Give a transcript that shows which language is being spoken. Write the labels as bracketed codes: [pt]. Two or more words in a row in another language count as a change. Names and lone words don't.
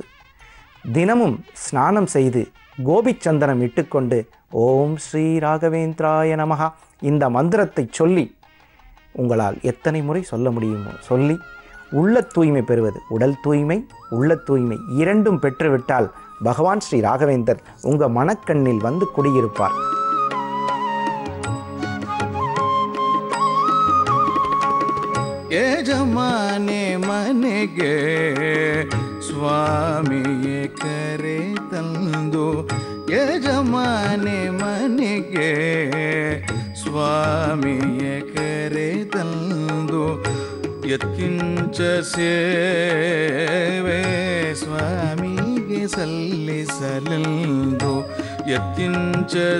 [ta] தினமும் ஸ்நானம் செய்து கோபிச்சந்தனம் இட்டுக்கொண்டு [sa] ॐ श्री राघवेन्द्राय नमः [ta] இந்த மந்திரத்தை சொல்லி உங்களால் எத்தனை முறை சொல்ல முடியுமோ சொல்லி உள்ள தூய்மை பெறுவது, உடல் தூய்மை உள்ள தூய்மை இரண்டும் பெற்றுவிட்டால் பகவான் ஸ்ரீ ராகவேந்தர் உங்கள் மனக்கண்ணில் வந்து குடியிருப்பார். [kn] ಯಜಮಾನೆ ಮನೆಗೆ ಸ್ವಾಮಿಯೇ ಕರೆ ತಂದು, ಯಜಮಾನೆ ಮನೆಗೆ ಸ್ವಾಮಿಯೇ ಕರೆ ತಂದು, ಯತ್ಕಿಂಚ ಸೇವೆ ಸ್ವಾಮಿಗೆ ಸಲ್ಲಿಸಲೆಂದು, ಯತ್ಕಿಂಚ